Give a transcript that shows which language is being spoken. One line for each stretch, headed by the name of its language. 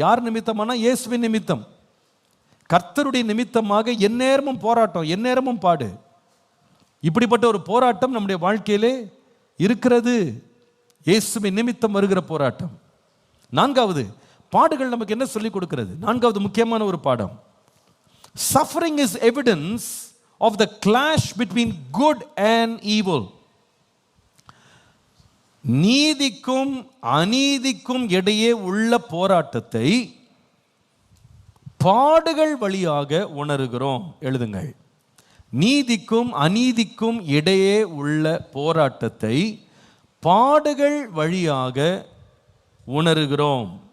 Tamil: யார் நிமித்தமானா இயேசுவின் நிமித்தம். கர்த்தருடைய நிமித்தமாக எந்நேரமும் போராட்டம், எந்நேரமும் பாடு. இப்படிப்பட்ட ஒரு போராட்டம் நம்முடைய வாழ்க்கையிலே இருக்கிறது. இயேசுவின் நிமித்தம் வருகிற போராட்டம். நான்காவது, பாடுகள் நமக்கு என்ன சொல்லிக் கொடுக்கிறது? நான்காவது முக்கியமான ஒரு பாடம்,
English: suffering is evidence of the clash between good and evil.
Tamil: நீதிக்கும் அநீதிக்கும் இடையே உள்ள போராட்டத்தை பாடுகள் வழியாக உணர்கிறோம். எழுதுங்கள். நீதிக்கும் அநீதிக்கும் இடையே உள்ள போராட்டத்தை பாடுகள் வழியாக உணர்கிறோம்.